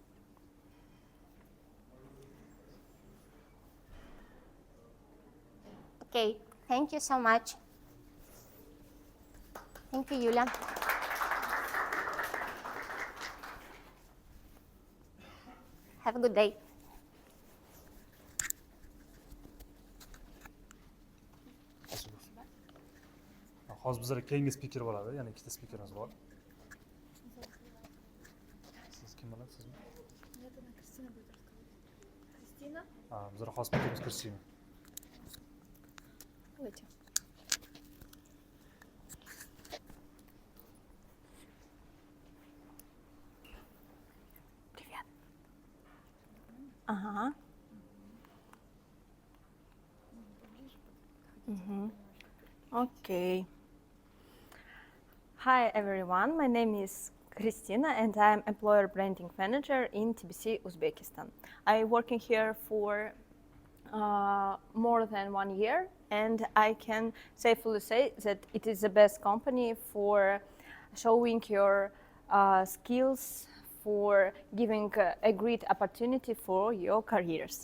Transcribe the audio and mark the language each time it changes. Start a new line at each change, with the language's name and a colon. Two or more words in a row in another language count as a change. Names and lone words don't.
English: Okay, thank you so much. Thank you, Yulia. Have a good day.
Uzbek: Hozir bizlar keyingi speaker bo'ladi, ya'ni ikkita speakerimiz bor. Siz kim bo'lasiz, sizmi?
Russian: Нет, она Кристина будет рассказывать. Кристина?
Uzbek: Bizlar xos speakerimiz Kristina.
Russian: Давайте. Привет. Ага.
English: Okay. Hi everyone, my name is Christina and I'm employer branding manager in TBC Uzbekistan. I'm working here for more than 1 year, and I can safely say that it is the best company for showing your skills, for giving a great opportunity for your careers.